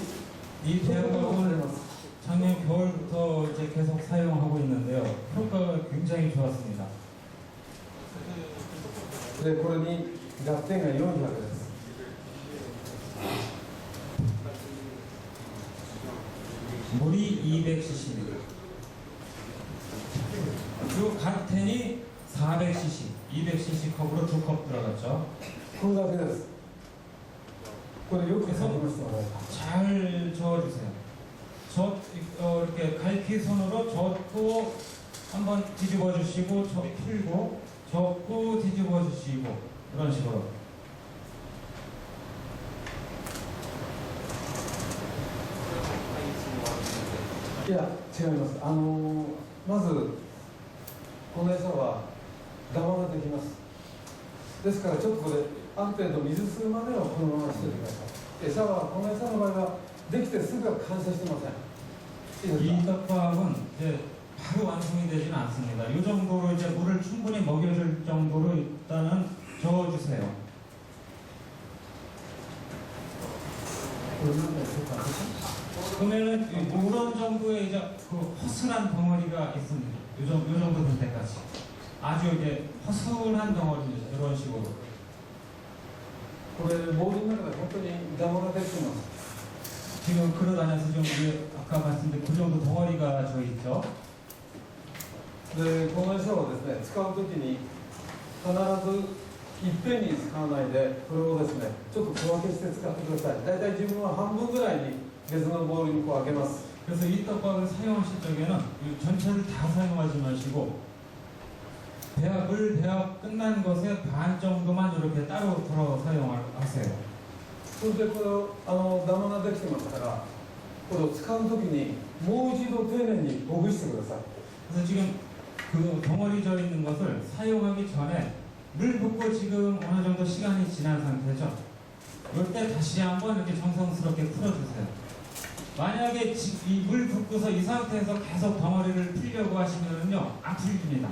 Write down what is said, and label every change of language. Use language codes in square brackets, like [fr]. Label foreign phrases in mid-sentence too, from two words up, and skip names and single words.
[ko] 이 [ja] とても [ko] 대응법을 [ja] ます。 [ko] 작년 겨울부터 이제 계속 사용하고 있는데요. 효과가 굉장히 좋았습니다. [ja] で、これに合点が400です。 [ko] 물이 200cc입니다. 그리고 갓텐이 400cc, 200cc 컵으로 2컵 들어갔죠. [ja] これだけです。これよく書きましたね。 [ko] 잘 저어주세요. 이렇게 갈피 손으로 젓고 한번 뒤집어 주시고 풀고 접고 뒤집어 주시고 이런 식으로. [ja] いや、違います。まずこの餌はダマができます。ですからちょっとこれある程度水吸うまではこのまましておいてください。餌はこの餌の場合はできてすぐは完成してません。いい [ko] 이 [ja] ですか？ [ko] 떡밥은 이제 바로 완성이 되지는 않습니다. 이 정도로 이제 물을 충분히 먹여줄 정도로 일단은 저어주세요. [ja] これなんでしょうか？ [ko] 그러면은 이런 정도의 이제 그 허술한 덩어리가 있습니다. 요 정도 될 때까지 아주 이제 허술한 덩어리입니다. 이런 식으로. [ja] これボールの中で本当にダマができてます。 [ko] 지금 걸어다녀서 좀 아까 말씀드린 그 정도 덩어리가 져 있죠. [ja] で、この餌をですね、使うときに必ずいっぺんに使わないで、これをですね、ちょっと小分けして使ってください。だいたい自分は半分ぐらいに別のボールにこう開けます。 [ko] 그래서 이 떡밥을 사용하실 적에는 이 전체를 다 사용하지 마시고 물 배합 끝난 것의 반 정도만 이렇게 따로 덜어 사용하세요. [ja] それでこれをダマができてますから、これを使うときにもう一度丁寧にほぐしてください。 [ko] 그래서 지금 그 덩어리 져 있는 것을 사용하기 전에 물 붓고 지금 어느 정도 시간이 지난 상태죠. 이럴 때 다시 한번 이렇게 정성스럽게 풀어주세요. 만약에 이 물 붓고서 이 상태에서 계속 덩어리를 풀려고 하시면은요 안 풀립니다.